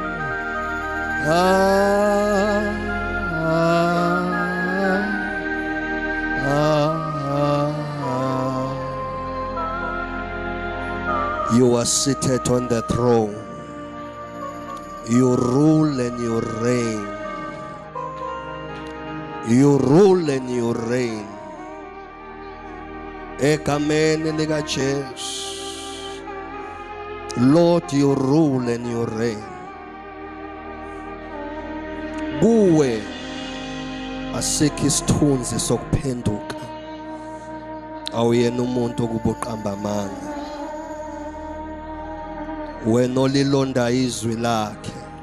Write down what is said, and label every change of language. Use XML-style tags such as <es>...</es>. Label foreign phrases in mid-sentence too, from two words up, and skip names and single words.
<en>You are seated on the throne. You rule and you reign. You rule and you reign.</en> <zu>Egameni lika Jesu.</zu> <en>Lord, you rule and you reign.</en> <zu>Kuwe asikho isithunzi sokuphenduka. Awuyena umuntu okubuqamba amanga. Wena olilonda izwi lakhe.</zu>